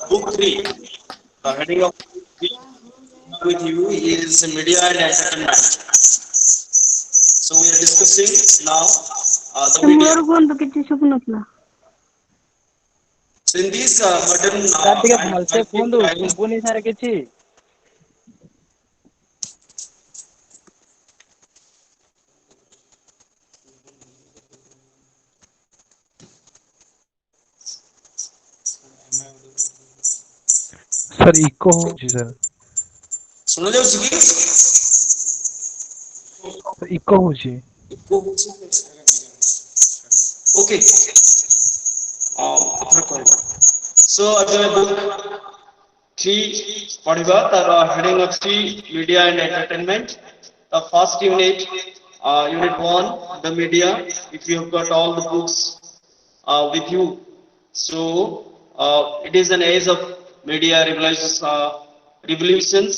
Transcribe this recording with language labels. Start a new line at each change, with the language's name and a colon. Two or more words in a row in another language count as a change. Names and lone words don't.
English: Book 3. The heading of book 3 with you is Media and Entertainment. So we are discussing now the
Odia: ସେ
English: media.
Odia: ମୂଳରୁ କୁହନ୍ତୁ କିଛି ଶୁଭୁନଥିଲା।
English: So in this modern
Odia: ସାର୍ ଟିକେ ଭଲସେ
English: high-tech
Odia: କୁହନ୍ତୁ,
English: times,
Odia: ଶୁଭୁନି ସାର୍ କିଛି। ସାର୍ ଇକୋ ହଉଛି ସାର୍। ଶୁଣା ଯାଉଛି କି? ଇକୋ ହଉଛି। Okay. ଆପଣ କହିବେ।
English: So as a book 3
Odia: ପଢିବା ତାର
English: heading ଅଛି Media and Entertainment. The first unit, unit 1, the media. If you have got all the books with you, so it is an age of media revolutions.